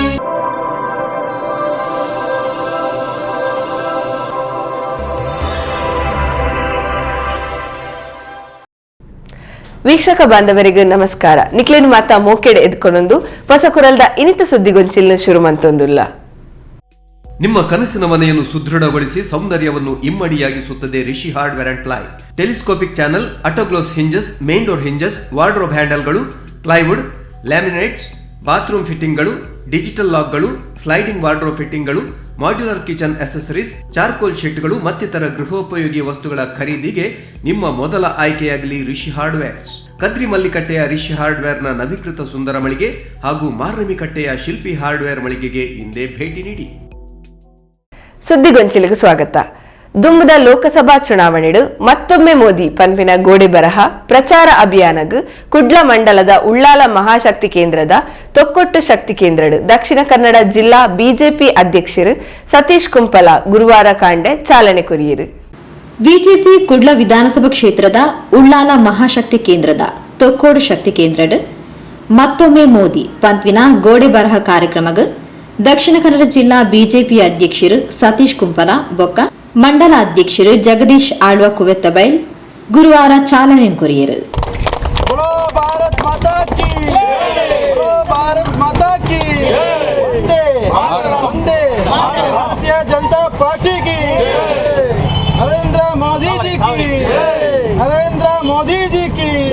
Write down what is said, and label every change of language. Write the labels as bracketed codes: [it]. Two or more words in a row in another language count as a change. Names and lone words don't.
[kn] ವೀಕ್ಷಕ ಬಾಂಧವರಿಗೂ ನಮಸ್ಕಾರ. [tcy] ನಿಕ್ಲೇನು ಮಾತಾ ಮೋಕೆಡೆ ಎದ್ಕೊಂಡೊಂದು ಹೊಸ ಕುರಲ್ದ ಇನಿತ ಸುದ್ದಿಗೊಂಚಿಲ್ನ ಶುರು ಮಂತೊಂದುಲ್ಲ. [kn] ನಿಮ್ಮ ಕನಸಿನ ಮನೆಯನ್ನು ಸುದೃಢಗೊಳಿಸಿ ಸೌಂದರ್ಯವನ್ನು ಇಮ್ಮಡಿಯಾಗಿಸುತ್ತದೆ ರಿಷಿ ಹಾರ್ಡ್ವೇರ್ ಅಂಡ್ ಪ್ಲೈ. [en] telescopic channel, autoglass hinges, main door hinges, wardrobe handles, plywood, laminates, bathroom fittings, digital locks, sliding wardrobe fittings, modular kitchen accessories, charcoal sheets [kn] ಮತ್ತಿತರ ಗೃಹೋಪಯೋಗಿ ವಸ್ತುಗಳ ಖರೀದಿಗೆ ನಿಮ್ಮ ಮೊದಲ ಆಯ್ಕೆಯಾಗಲಿ ರಿಷಿ ಹಾರ್ಡ್ವೇರ್ಸ್. ಕದ್ರಿ ಮಲ್ಲಿಕಟ್ಟೆಯ ರಿಷಿ ಹಾರ್ಡ್ವೇರ್ನ ನವೀಕೃತ ಸುಂದರ ಮಳಿಗೆ ಹಾಗೂ ಮಾರ್ನಮಿಕಟ್ಟೆಯ ಶಿಲ್ಪಿ ಹಾರ್ಡ್ವೇರ್ ಮಳಿಗೆಗೆ ಹಿಂದೆ ಭೇಟಿ ನೀಡಿ. ಸುದ್ದಿಗೊಂಚಿಲಿಗೆ ಸ್ವಾಗತ. [tcy] ದುಂಬದ ಲೋಕಸಭಾ ಚುನಾವಣೆಡು ಮತ್ತೊಮ್ಮೆ ಮೋದಿ ಪನ್ಪಿನ ಗೋಡೆ ಬರಹ ಪ್ರಚಾರ ಅಭಿಯಾನಗ್ ಕುಡ್ಲ ಮಂಡಲದ ಉಳ್ಳಾಲ ಮಹಾಶಕ್ತಿ ಕೇಂದ್ರದ ತೊಕ್ಕೊಟ್ಟು ಶಕ್ತಿ ಕೇಂದ್ರಡು ದಕ್ಷಿಣ ಕನ್ನಡ ಜಿಲ್ಲಾ ಬಿಜೆಪಿ ಅಧ್ಯಕ್ಷರು ಸತೀಶ್ ಕುಂಪಲ ಗುರುವಾರ ಕಾಂಡೆ ಚಾಲನೆ ಕೊರಿಯರು. ಬಿಜೆಪಿ ಕುಡ್ಲ ವಿಧಾನಸಭಾ ಕ್ಷೇತ್ರದ ಉಳ್ಳಾಲ ಮಹಾಶಕ್ತಿ ಕೇಂದ್ರದ ತೊಕ್ಕೋಡು ಶಕ್ತಿ ಕೇಂದ್ರಡು ಮತ್ತೊಮ್ಮೆ ಮೋದಿ ಪನ್ಪಿನ ಗೋಡೆ ಬರಹ ಕಾರ್ಯಕ್ರಮಗ್ ದಕ್ಷಿಣ ಕನ್ನಡ ಜಿಲ್ಲಾ ಬಿಜೆಪಿ ಅಧ್ಯಕ್ಷರು ಸತೀಶ್ ಕುಂಪಲ ಬೊಕ್ಕ ಮಂಡಲ ಅಧ್ಯಕ್ಷರು ಜಗದೀಶ್ ಆಳ್ವ ಕುವೆತ್ತಬೈಲ್ ಗುರುವಾರ ಚಾಲನೆ ಕೊರಿಯರು. [hi] भारतीय जनता पार्टी की, नरेंद्र मोदी जी की, नरेंद्र मोदी जी की.